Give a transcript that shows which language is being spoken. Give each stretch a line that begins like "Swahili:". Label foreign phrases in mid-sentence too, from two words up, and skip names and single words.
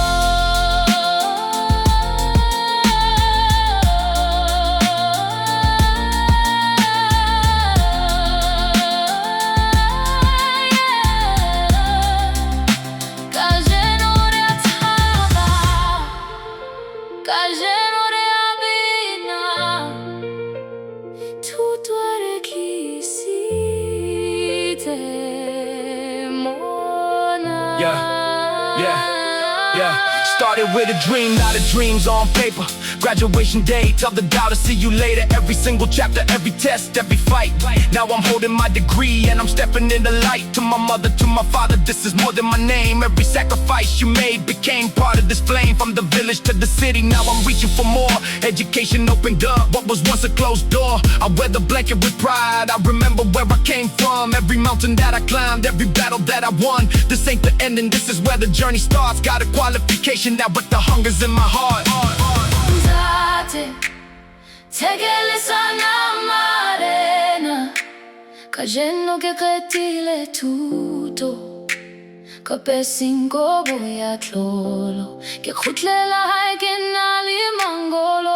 Southern Sotho: Kajeno re a thaba, kajeno re a bina, thuto e re tlisitse mona.
English: Yeah. Started with a dream, now the dream's on paper. Graduation day, tell the doubter see you later. Every single chapter, every test, every fight. Now I'm holding my degree and I'm stepping in the light. To my mother, to my father, this is more than my name. Every sacrifice you made became part of this flame. From the village to the city, now I'm reaching for more. Education opened up what was once a closed door. I wear the blanket with pride, I remember where I came from. Every mountain that I climbed, every battle that I won. This ain't the ending, this is where the journey starts. Got a qualification now, but the hunger's in my heart.
Southern Sotho: NTATE NTHEKELE SANAMARENA kajeno ke qetile thuto ka beseng kobo ya tlolo ke kgutlela hae ke na le mangolo.